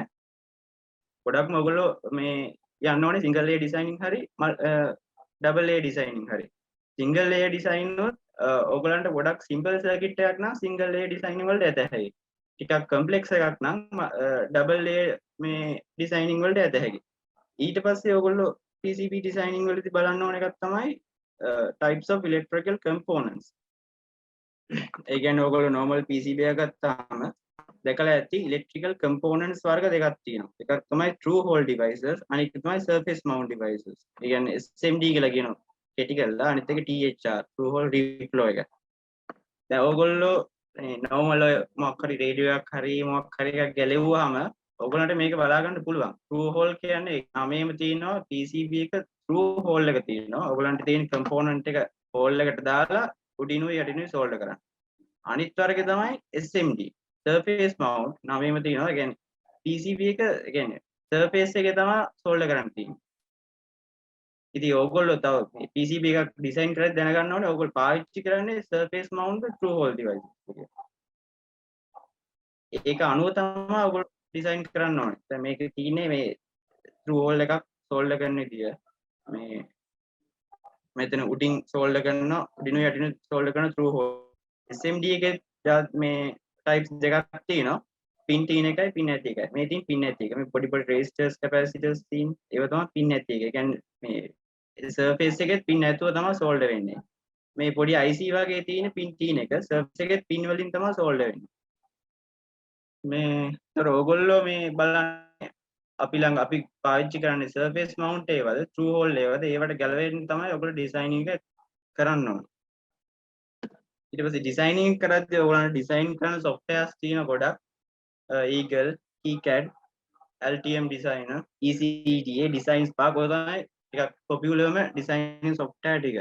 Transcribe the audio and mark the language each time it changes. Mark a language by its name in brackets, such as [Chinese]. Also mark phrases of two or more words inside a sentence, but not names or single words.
[Sinhala] ගොඩක්ම ඔයගොල්ලෝ මේ යන්න ඕනේ [English] single layer designing [Sinhala] හරි [English] double layer designing [Sinhala] හරි. [English] single layer design [Sinhala] උත් ඔයගොල්ලන්ට ගොඩක් [English] simple circuit [Sinhala] එකක් නම් [English] single layer designing [Sinhala] වලට ඇතහැයි. ටිකක් complex එකක් නම් [English] double layer [Sinhala] මේ designing වලට ඇතහැයි. ඊට පස්සේ ඔයගොල්ලෝ [English] PCB designing [Sinhala] වලදී බලන්න ඕන එකක් තමයි [English] types of electrical components. [Sinhala] ඒ කියන්නේ ඔයගොල්ලෝ [English] normal PCB [Sinhala] එකක් ගත්තාම දැකලා ඇති [English] electrical components [Sinhala] වර්ග දෙකක් තියෙනවා. එකක් තමයි [English] through hole devices [Sinhala] අනිත් එක තමයි [English] surface mount devices. [Sinhala] ඒ කියන්නේ SMD කියලා කියනවා. කෙටි කරලා අනිත් එක [English] THR through hole reflow [Sinhala] එක. දැන් ඔයගොල්ලෝ normal මොකක් හරි රේඩියෝ එකක් හරි මොකක් හරි එකක් ගැලෙව්වහම ඔයගොල්ලන්ට මේක බලා ගන්න පුළුවන්. [English] through hole [Sinhala] කියන්නේ නමේම තියෙනවා PCB එක [English] through hole [Sinhala] එක තියෙනවා. ඔයගොල්ලන්ට තියෙන component එක hole එකට දාලා උඩිනුයි යටිනුයි solder කරන්න. අනිත් වර්ගය තමයි [English] SMD surface mount [Sinhala] නමේම තියෙනවා. ඒ කියන්නේ PCB එක ඒ කියන්නේ surface එකේ තමයි solder කරන්න තියෙන්නේ. ඉතින් ඕගොල්ලෝ තව PCB එකක් ඩිසයින් කරලා දැනගන්න ඕනේ ඕගොල්ලෝ පාවිච්චි කරන්නේ [English] surface mount through hole device [Sinhala] එක. ඒක අනුව තමයි ඔයගොල්ලෝ ඩිසයින් කරන්න ඕනේ. දැන් මේක තියෙන්නේ මේ [English] through hole [Sinhala] එකක් solder කරන විදිය. මේ මෙතන උඩින් සෝල්ඩර් කරනවා උඩින් යටින් සෝල්ඩර් කරන [English] through hole SMD [Sinhala] එකේ මේ types දෙකක් තියෙනවා pin තියෙන එකයි pin නැති එකයි මේ තියෙන pin නැති එක මේ පොඩි පොඩි [English] resistors capacitors [Sinhala] තියෙන ඒවා තමයි pin නැති එක. ඒ කියන්නේ මේ surface එකේ pin නැතුව තමයි solder වෙන්නේ. මේ පොඩි IC වගේ තියෙන pin තියෙන එක surface එකේ pin වලින් තමයි solder වෙන්නේ. මේ තර ඕගොල්ලෝ මේ බලන්න අපි ළඟ අපි පාවිච්චි කරන්නේ [English] surface mount [Sinhala] ඒවද [English] through hole [Sinhala] ඒවද ඒවට ගැලවෙන්න තමයි ඔයගොල්ලෝ designing එක කරන්න ඕනේ. ඊට පස්සේ designing කරද්දී ඔයගොල්ලන්ට design කරන softwares තියෙන ගොඩක් Eagle, KiCad, LTM Designer, ECDA Design Spark ඔය තමයි ටිකක් popularම [English] designing software [Sinhala] ටික.